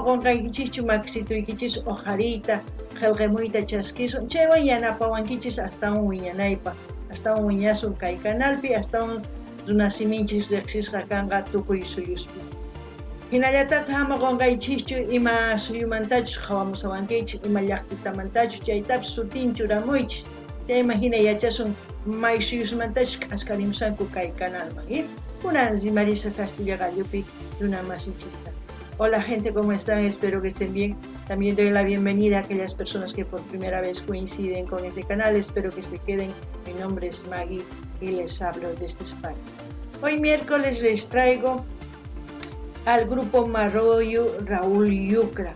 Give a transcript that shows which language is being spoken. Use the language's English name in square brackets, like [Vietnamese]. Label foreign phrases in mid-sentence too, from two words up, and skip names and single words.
[Quechua] qunqaykichischu makisituykichis ojariyta qillqimuyta chaskisun chaywan yanapawankichis astawan wiñanaypaq astawan wiñasun kay kanalpi astawan runasiminchis riqsisqa kanqa tukuy suyuspi hinallataq ama qunqaychischu ima suyumantachus qhawamusawankichis ima llaqtitamantachus chaytapis sutinchu ramuychis chayman hina yachasun may suyusmantachus k'askarimusanku kay kanalman kunan Marisa Castilla Gallupi Luna Masinchista. [Spanish] Hola gente, ¿cómo están? Espero que estén bien. También doy la bienvenida a aquellas personas que por primera vez coinciden con este canal. Espero que se queden. Mi nombre es Maggie y les hablo desde España. Hoy miércoles les traigo al grupo Marroyo Raúl Yucra.